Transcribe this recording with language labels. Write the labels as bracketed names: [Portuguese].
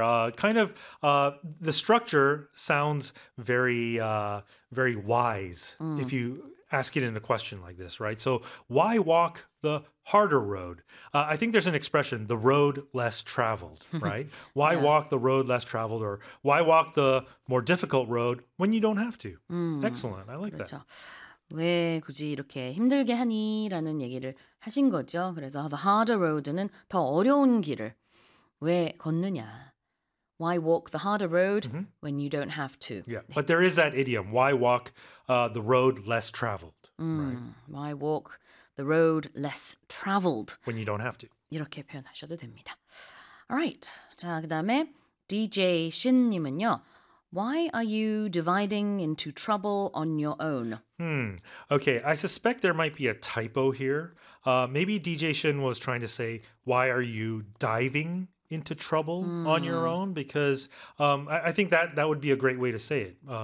[English] The structure sounds very, very wise if you ask it in a question like this, right? So why walk the harder road? I think there's an expression, the road less traveled, right? Why walk the road less traveled or why walk the more difficult road when you don't have to? Excellent. I like [Korean] 그렇죠. [English] that. [Korean] 왜 굳이 이렇게 힘들게 하니라는 얘기를 하신 거죠. 그래서 the harder road 는 더 어려운 길을 왜 걷느냐. [English] Why walk the harder road when you don't have to? Yeah. 네. But there is that idiom. Why walk the road less traveled? Right? Why walk the road less traveled? When you don't have to. [Korean] 이렇게 표현하셔도 됩니다. [English] All right. [Korean] 자, 그 다음에 DJ 신님은요. [English] Why are you dividing into trouble on your own? Okay, I suspect there might be a typo here. Maybe DJ Shin was trying to say, why are you diving into trouble on your own? Because I think that would be a great way to say it.